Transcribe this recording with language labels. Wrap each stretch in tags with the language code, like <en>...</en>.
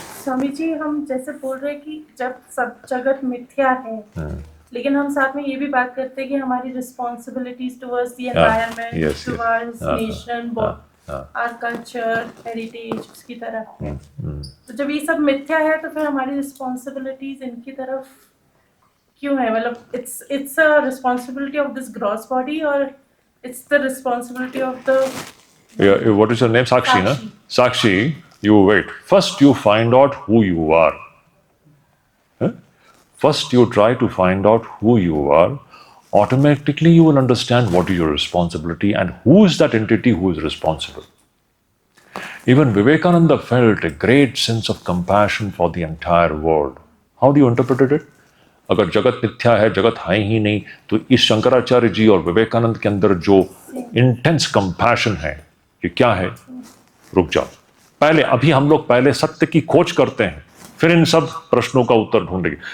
<hi>स्वामी जी, हम जैसे बोल रहे हैं कि जब सब जगत मिथ्या है, लेकिन हम साथ में ये भी बात करते हैं कि हमारी</hi> <en>responsibilities towards the environment, towards nation, our culture, heritage,</en> <hi>उसकी तरफ है। तो जब ये सब मिथ्या है तो फिर हमारी रिस्पॉन्सिबिलिटीज इनकी तरफ क्यों है?</hi> <en>मतलब it's a responsibility of this gross body और it's the responsibility of the what is your name? Sakshi, na? Sakshi, you wait. First you find out who you are. First you try to find out who you are. Automatically you will understand what is your responsibility and who is that entity who is responsible. Even Vivekananda felt a great sense of compassion for the entire world. How do you interpret it?</en> <hi>अगर जगत मिथ्या है, जगत है ही नहीं, तो इस शंकराचार्य जी और विवेकानंद के अंदर जो इंटेंस कंपैशन है, ये क्या है? रुक जाओ, पहले अभी हम लोग पहले सत्य की खोज करते हैं, फिर इन सब प्रश्नों का उत्तर ढूंढेंगे।</hi>